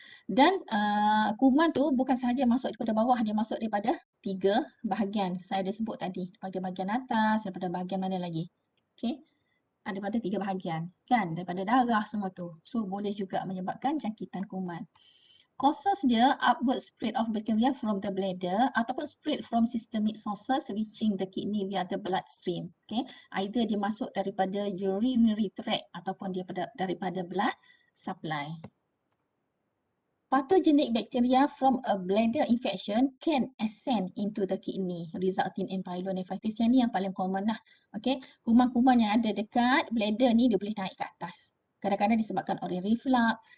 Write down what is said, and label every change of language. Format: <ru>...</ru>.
<ms>Dan kuman tu bukan sahaja masuk daripada bawah, dia masuk daripada 3 bahagian. Saya dah sebut tadi, daripada bahagian atas, daripada bahagian mana lagi. Okey. Daripada 3 bahagian, kan? Daripada darah semua tu. So, boleh juga menyebabkan jangkitan kuman.</ms> <en>Causes</en> <ms>dia</ms> <en>upward spread of bacteria from the bladder ataupun spread from systemic sources reaching the kidney via the bloodstream. Okay?</en> <ms>Either dia masuk daripada urinary tract ataupun dia daripada blood supply.</ms> <en>Pathogenic bacteria from a bladder infection can ascend into the kidney resulting in pyelonephritis.</en> <ms>Yang ni yang paling common lah. Okay? Kuman-kuman yang ada dekat bladder ni dia boleh naik ke atas. Kadang-kadang disebabkan oleh reflux.</ms>